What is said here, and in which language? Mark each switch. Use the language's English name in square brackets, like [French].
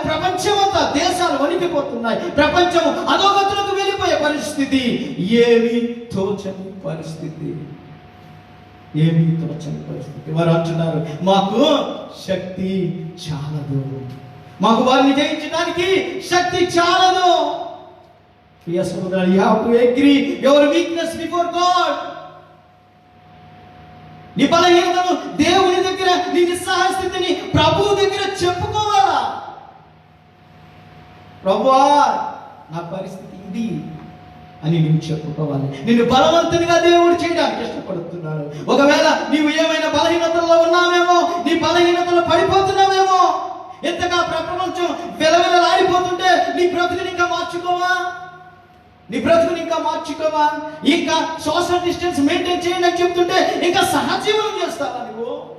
[Telugu] ప్రపంచం అంతా, దేశాలు వణికిపోతున్నాయి, ప్రపంచం అధోగతులకు వెళ్ళిపోయే పరిస్థితి. ఏమీ తోచని పరిస్థితి, ఏమీ తోచని పరిస్థితి. వారు అంటున్నారు, మాకు శక్తి చాలదు, మాకు వారిని జయించడానికి శక్తి చాలదు. ప్రియ సోదరులు, [English] you have to agree your weakness before God. [Telugu] నీ బలహీనతను దేవుని దగ్గర, నీ నిస్సహాయ స్థితిని ప్రభువు దగ్గర చెప్పుకోవాలా. ప్రభువా, నా పరిస్థితి ఇది అని నీవు చెప్పుకోవాలి. నిన్ను బలవంతునిగా దేవుడు చేయడానికి ఇష్టపడుతున్నాడు. ఒకవేళ నీవు ఏమైనా బలహీనతల్లో ఉన్నావేమో, నీ బలహీనతలో పడిపోతున్నావేమో, ఎంతగా ప్రపంచం వెలవెలలాడిపోతుంటే నీ బ్రతుకుని ఇంకా మార్చుకోవా, నీ బ్రతుకుని ఇంకా మార్చుకోవా, ఇంకా సోషల్ డిస్టెన్స్ మెయింటైన్ చేయండి అని చెప్తుంటే ఇంకా సహజీవనం చేస్తావా నువ్వు?